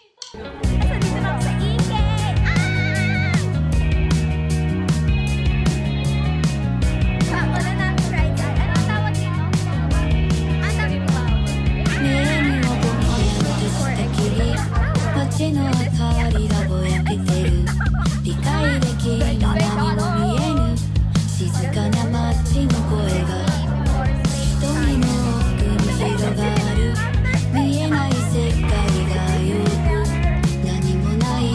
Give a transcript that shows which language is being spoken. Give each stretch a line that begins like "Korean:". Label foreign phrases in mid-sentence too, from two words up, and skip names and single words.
Filipino: Dito lang sa Ike! Wala namin
English: right side.
Filipino: Ano ang tawag dito? Ang dami po.
Japanese: 目にもぼんやりとした霧街の明かりがぼやけてる理解できる何も見えぬ静かな街の声が瞳の奥に広がる見えない世界がよく何もない